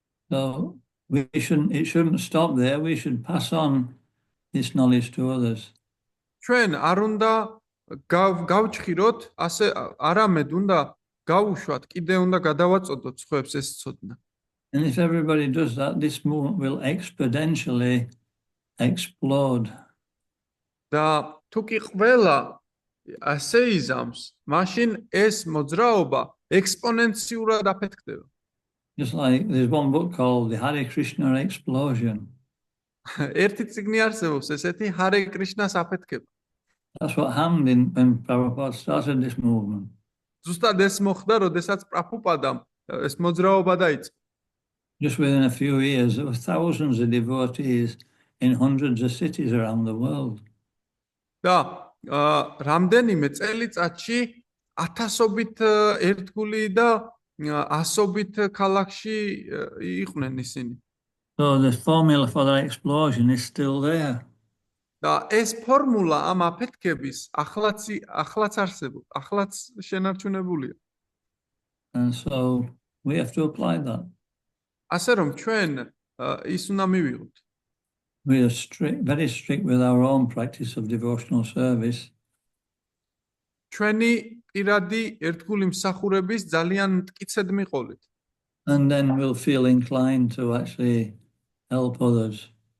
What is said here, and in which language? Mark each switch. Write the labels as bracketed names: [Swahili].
[English] So it shouldn't stop there. We should pass on this knowledge to others. [Georgian] ჩვენ არ უნდა გავჭხიროთ, ასე არამედ უნდა გავუშვათ, კიდე უნდა გადავაწოდოთ სხვებს ეს ცოდნა. [English] And if everybody does that, this movement will exponentially explode. [Georgian] და თუ კი ყველა ასე იზამს, მაშინ ეს მოძრაობა ექსპონენციურად აფეთქდება. [English] Just like there's one book called The Hare Krishna Explosion. [Georgian] ერთი წიგნი არსებობს, ესეთი Hare Krishna-ს აფეთქება. [English] That's what happened when Prabhupada started this movement. [Georgian] ზუსტად ეს მოხდა, როდესაც პრაბჰუპადამ ეს მოძრაობა დაიწყო. [English] Just within a few years, there were thousands of devotees in hundreds of cities around the world. [Georgian] და რამდენიმე წელიწადში ათასობით ერთგული და ასობით ქალაქში იყვნენ ისინი. [English] So the formula for that explosion is still there. [Georgian] და ეს ფორმულა ამ აფეთქების ახლაც არსებობს, ახლაც შენარჩუნებულია. [English] And so we have to apply that. [Georgian] ასე რომ ჩვენ ის უნდა მივიღოთ. [English] We are very strict with our own practice of devotional service. [Georgian] ჩვენი პირადი ერთგული მსახურების ძალიან მტკიცედ მიყოლით. [English] And then we'll feel inclined to actually help others.